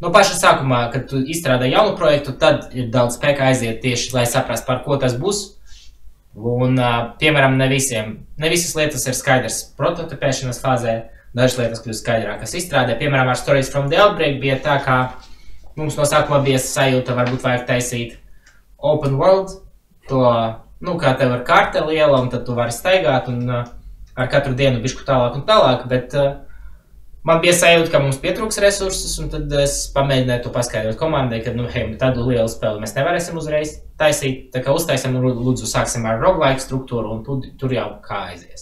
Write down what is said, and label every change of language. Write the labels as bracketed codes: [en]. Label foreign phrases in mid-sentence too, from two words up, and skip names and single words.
[lv] no paša sākumā, kad tu izstrādā jaunu projektu, tad ir daudz spēka aiziet tieši, lai saprast, par ko tas būs. Un, piemēram, ne visas lietas ir skaidrs prototipēšanas fāzē, dažas lietas kļūst skaidrākas izstrādē. Piemēram, ar Stories from the Outbreak bija tā, kā mums no sākumā bija sajūta, varbūt vajag taisīt [en] open world, [lv] to, kā tev ir karte liela, un tad tu vari staigāt, un ar katru dienu bišku tālāk un tālāk, bet man bija sajūta, ka mums pietrūks resursus, un tad es pamēģināju to paskaidrot komandai, ka, tādu lielu spēli mēs nevarēsim uzreiz taisīt, tā kā uztaisim, lūdzu, sāksim ar roguelike struktūru, un tur jau kā aizies.